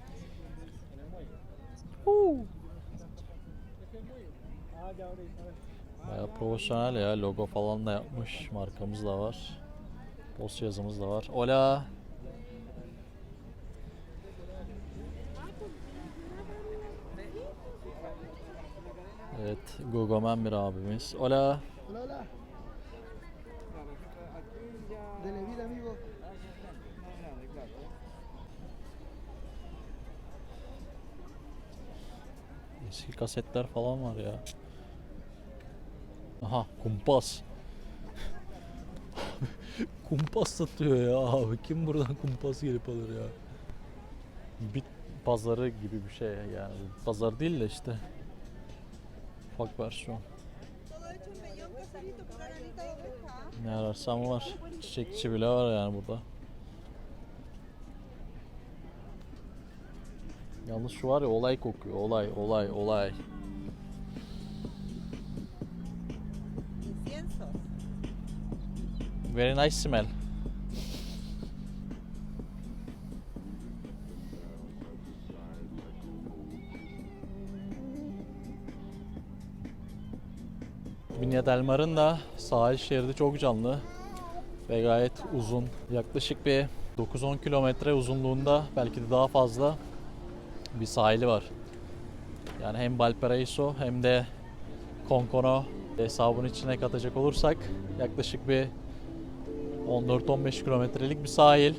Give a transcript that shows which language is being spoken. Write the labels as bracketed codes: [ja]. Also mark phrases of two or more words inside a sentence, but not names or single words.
[tr] Bayağı profesyonel ya, logo falan da yapmış. Markamız da var. Post yazımız da var. Hola. Evet, Gogomen bir abimiz. Hola. [es] Hola, hola. De la vida, amigo. [tr] Eski kasetler falan var ya. Aha, kumpas. Kumpas satıyor ya abi. Kim buradan kumpas gelip alır ya? Bit pazarı gibi bir şey yani. Pazar değil de işte. Ufak versiyon. Ne ararsan var. Çiçekçi bile var yani burada. Yalnız şu var ya, olay kokuyor. Olay, olay, olay. [en] Very nice smell. [tr] Viña del Mar'ın da sahil şeridi çok canlı ve gayet uzun. Yaklaşık bir 9-10 kilometre uzunluğunda, belki de daha fazla bir sahili var. Yani hem Valparaíso hem de Concono hesabın içine katacak olursak yaklaşık bir 14-15 kilometrelik bir sahil.